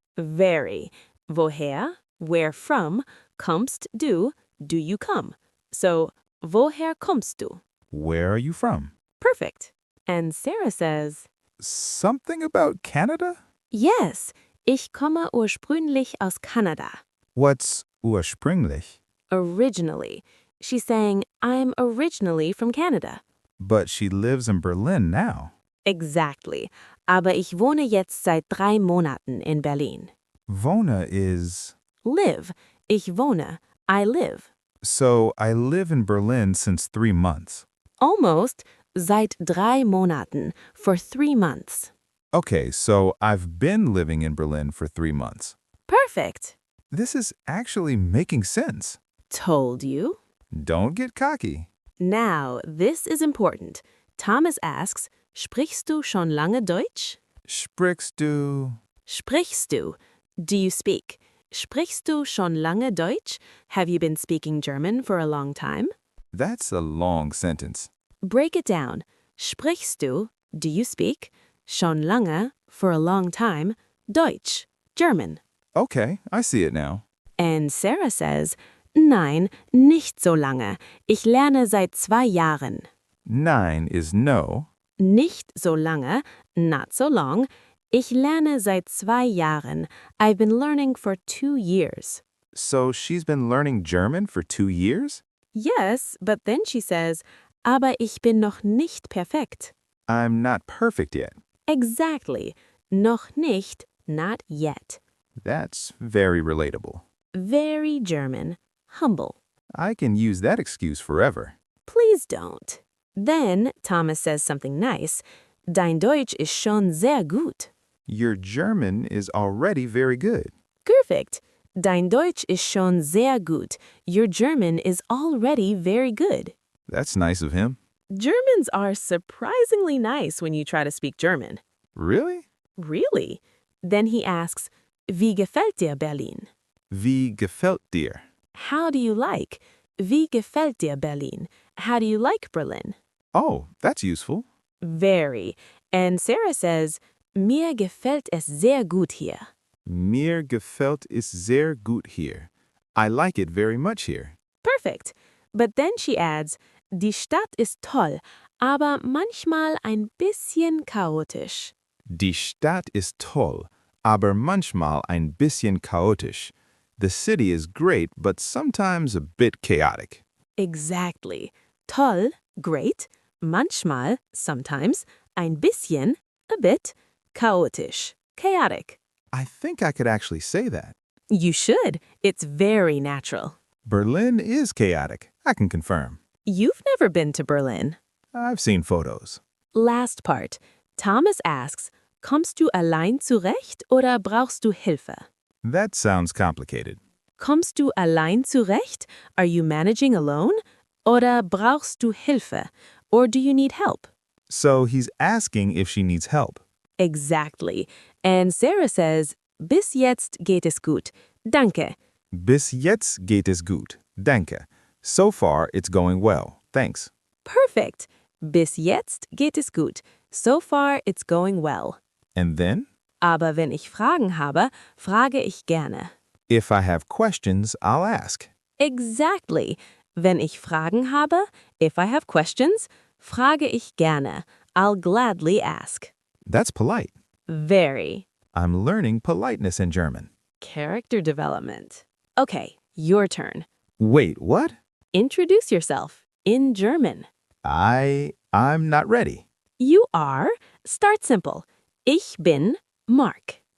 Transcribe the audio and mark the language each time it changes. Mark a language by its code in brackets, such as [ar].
[en] Very. [de] Woher, [en] where from, [de] kommst du, [en] do you come? [de] So, woher kommst du? [en] Where are you from? Perfect. And Sarah says, Something about Canada? [de] Yes, ich komme ursprünglich aus Kanada. [en] What's ursprünglich? Originally. She's saying, I'm originally from Canada. But she lives in Berlin now. Exactly. [de] Aber ich wohne jetzt seit 3 Monaten in Berlin. [en] Wohne is... Live. [de] Ich wohne. [en] I live. So I live in Berlin since 3 months. Almost. Seit 3 Monaten. For 3 months. Okay, so I've been living in Berlin for 3 months. Perfect. This is actually making sense. Told you. Don't get cocky. Now, this is important. [de] Thomas asks, Sprichst du schon lange Deutsch? Sprichst du... Sprichst du? [en] Do you speak? [de] Sprichst du schon lange Deutsch? [en] Have you been speaking German for a long time? That's a long sentence. Break it down. [de] Sprichst du? [en] Do you speak? [de] Schon lange, [en] for a long time. Deutsch, German. Okay, I see it now. And Sarah says, [de] Nein, nicht so lange. Ich lerne seit 2 Jahren. [en] Nein is no. [de] Nicht so lange, [en] not so long. [de] Ich lerne seit 2 Jahren. [en] I've been learning for 2 years. So she's been learning German for 2 years? Yes, but then she says, [de] aber ich bin noch nicht perfekt. [en] I'm not perfect yet. Exactly. [de] Noch nicht, [en] not yet. That's very relatable. Very German. Humble. I can use that excuse forever. Please don't. Then Thomas says something nice. [de] Dein Deutsch ist schon sehr gut. [en] Your German is already very good. Perfect. [de] Dein Deutsch ist schon sehr gut. [en] Your German is already very good. That's nice of him. Germans are surprisingly nice when you try to speak German. Really? Really? Then he asks, [de] Wie gefällt dir Berlin? Wie gefällt dir? [en] How do you like? [de] Wie gefällt dir Berlin? [en] How do you like Berlin? Oh, that's useful. Very. And Sarah says, [de] Mir gefällt es sehr gut hier. Mir gefällt es sehr gut hier. [en] I like it very much here. Perfect. But then she adds, [de] Die Stadt ist toll, aber manchmal ein bisschen chaotisch. Die Stadt ist toll, aber manchmal ein bisschen chaotisch. [en] The city is great, but sometimes a bit chaotic. Exactly. Toll, great. Manchmal, sometimes. Ein bisschen, a bit. Chaotisch, chaotic. I think I could actually say that. You should. It's very natural. Berlin is chaotic, I can confirm. You've never been to Berlin. I've seen photos. Last part. [de] Thomas asks, Kommst du allein zurecht oder brauchst du Hilfe? [en] That sounds complicated. [de] Kommst du allein zurecht? [en] Are you managing alone? [de] Oder brauchst du Hilfe? [en] Or do you need help? So he's asking if she needs help. Exactly. And Sarah says, [de] bis jetzt geht es gut. Danke. Bis jetzt geht es gut. Danke. [en] So far, it's going well. Thanks. Perfect. [de] Bis jetzt geht es gut. [en] So far, it's going well. And then, [de] Aber wenn ich Fragen habe, frage ich gerne. [en] if I have questions, I'll ask. Exactly. [de] Wenn ich Fragen habe, [en] if I have questions, [de] frage ich gerne. [en] I'll gladly ask. That's polite. Very. I'm learning politeness in German. Character development. Okay, your turn. Wait, what? Introduce yourself in German. I'm not ready. You are. Start simple. [de] Ich bin Mark.